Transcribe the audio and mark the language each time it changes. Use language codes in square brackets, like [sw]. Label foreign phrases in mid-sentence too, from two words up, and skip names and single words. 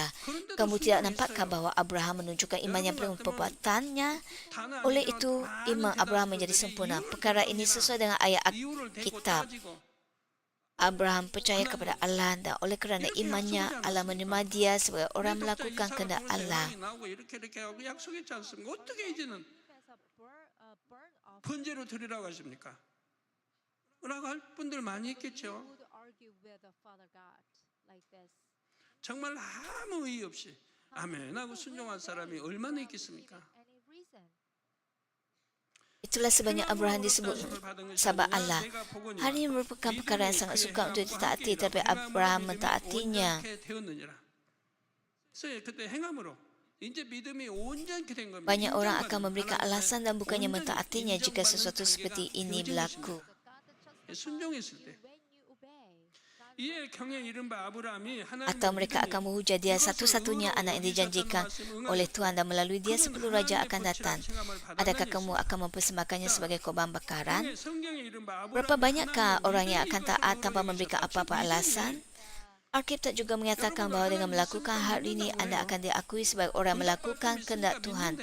[ms] Kamu tidak nampakkah bahawa Abraham menunjukkan imannya penuh perbuatannya? Oleh itu, iman Abraham menjadi sempurna. Perkara ini sesuai dengan ayat Alkitab. Abraham percaya kepada Allah dan oleh kerana imannya, Allah menerima dia sebagai orang melakukan kehendak Allah. [ko] 번제로 드리라고 하십니까? 라고 할 분들 많이 있겠죠. 정말 아무 의의 없이 아멘하고 순종한 사람이 얼마나 있겠습니까? [ms] Itulah sebabnya Abraham disebut sahabat Allah. Hal ini merupakan perkara yang sangat sukar untuk ditaati, tapi Abraham mentaatinya. Banyak orang akan memberikan alasan dan bukannya mentaatinya jika sesuatu seperti ini berlaku. [ko] 이에 경에 이른 바 아브라함이 [ms] Atau mereka akan menghujat dia satu-satunya anak yang dijanjikan oleh Tuhan dan melalui dia 10 raja akan datang. Adakah kamu akan mempersembahkannya sebagai korban bakaran? Berapa banyakkah orang yang akan taat tanpa memberikan apa-apa alasan? Alkitab juga menyatakan bahawa dengan melakukan hal ini anda akan diakui sebagai orang melakukan kehendak Tuhan.